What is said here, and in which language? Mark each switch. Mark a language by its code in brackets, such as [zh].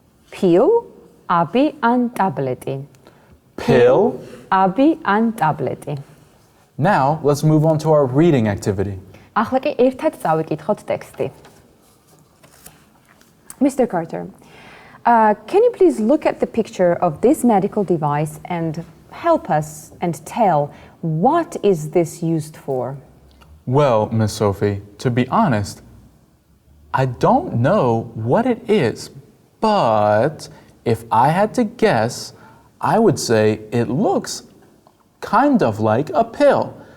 [ka] pill, აბი ან ტაბლეტი. [en] Pill. [ka] აბი ან ტაბლეტი. [en] Now, let's move on to our reading activity. [ka] ახლა კი ერთად წავიკითხოთ ტექსტი. [en] Mr. Carter, can you please look at the picture of this medical device and help us and tell what is this used for? Well, Miss Sophie, to be honest, I don't know what it is, but if I had to guess, I would say it looks kind of like a pill.